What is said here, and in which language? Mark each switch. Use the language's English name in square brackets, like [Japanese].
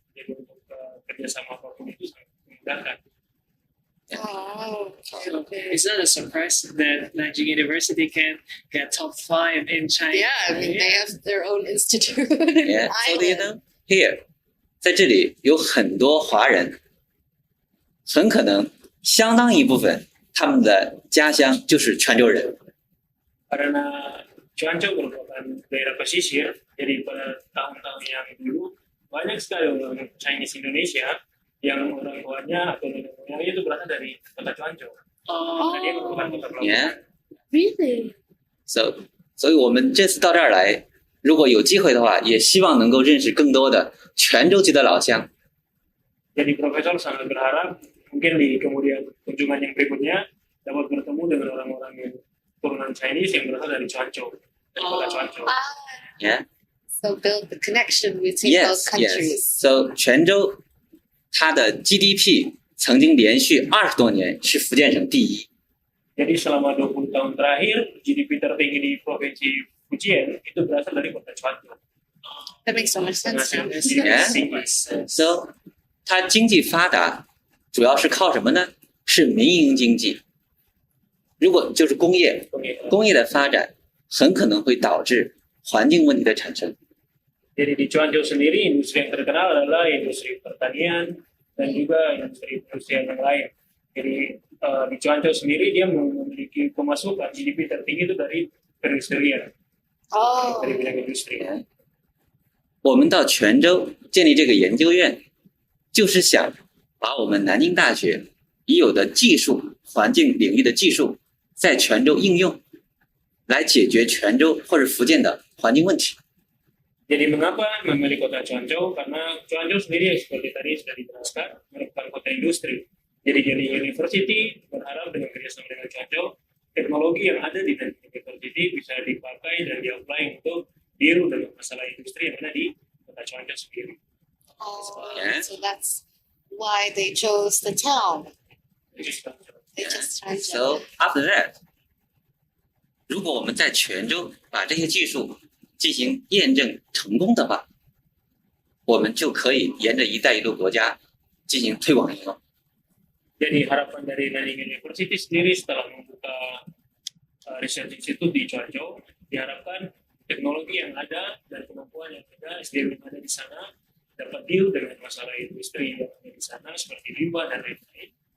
[Indonesian] Jadi untuk kerjasama apapun itu sangat memudahkan. [English] Oh, okay. It's not a surprise that Nanjing University can get top 5 in China. Yeah, I mean, they have their own institute. Yeah, so do you know? [Chinese] Here, 在这里有很多华人，很可能相当一部分他们的家乡就是泉州人。 [Indonesian] Karena Cuanco merupakan daerah pesisir, jadi pada tahun-tahun yang dulu banyak sekali orang Chinese Indonesia yang orang tuanya atau nenek moyangnya itu berasal dari kota Cuanco. Karena dia merupakan kota pelabuhan. [English] Yeah. Really? [Chinese] So 以我们这次到这儿来，如果有机会的话，也希望能够认识更多的泉州籍的老乡。 [Indonesian] Jadi Profesor sangat berharap mungkin di kemudian kunjungan yang berikutnya dapat bertemu dengan orang-orang yang turunan Chinese yang berasal dari Cuanco, dari kota Cuanco. [English] Yeah. So build the connection between Yes, both countries. [Chinese] So 泉州它的 GDP 曾经连续20多年是福建省第一。 [Indonesian] Jadi selama 20 tahun terakhir GDP tertinggi di provinsi Fujian itu berasal dari kota Cuanco. [English] That makes so much sense. now. Yeah. [Chinese] So 它经济发达主要是靠什么呢？是民营经济。如果就是工业的发展，很可能会导致环境问题的产生。 [Indonesian] Jadi di Cuanco sendiri industri yang terkenal adalah industri pertanian dan juga industri yang lain. Jadi di Cuanco sendiri dia memiliki pemasukan GDP tertinggi itu dari perindustrian, Oh, dari bidang industri. [Chinese] 我们到泉州建立这个研究院，就是想把我们南京大学已有的技术、环境领域的技术，在泉州应用，来解决泉州或者福建的环境问题。 [Indonesian] Jadi mengapa memilih kota Cuanco? Karena Cuanco sendiri seperti tadi sudah dijelaskan merupakan kota industri. Jadi University berharap dengan kerjasama dengan Cuanco, teknologi yang ada di Nanjing University bisa dipakai dan di-apply untuk deal dengan masalah industri yang ada di kota Cuanco sendiri. [English] oh, so that's why they chose the town. [Indonesian] Itu Cuanco. [English] They just tried So after that， [Chinese] 如果我们在泉州把这些技术进行验证成功的话，我们就可以沿着“一带一路”国家进行推广应用。 [Indonesian] Jadi harapan dari Nanjing University sendiri setelah membuka research institute di Cuanco, diharapkan teknologi yang ada dan kemampuan yang ada, SDM yang ada di sana dapat deal dengan masalah industri yang ada di sana seperti limbah dan lain-lain.